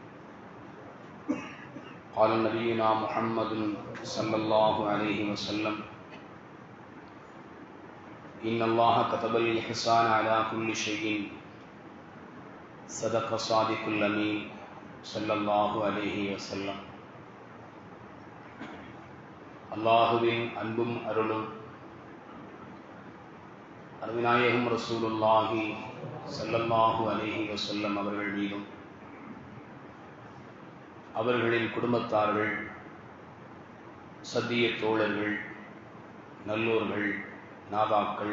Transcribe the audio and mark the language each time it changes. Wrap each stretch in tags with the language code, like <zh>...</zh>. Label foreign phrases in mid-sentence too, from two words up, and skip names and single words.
<ar>قال نبينا محمد صلى الله عليه وسلم: إن الله كتب الإحسان على كل شيء. صدق صادق الأمين صلى الله عليه وسلم.</ar> <ta>அல்லாஹுவின் அன்பும் அருளும் அருமைநாயகம்</ta> <ar>رسول الله صلى الله عليه وسلم</ar> <ta>அவர்கள் மீதும், அவர்களின் குடும்பத்தார்கள், சத்திய தோழர்கள், நல்லோர்கள், நாதாக்கள்,</ta>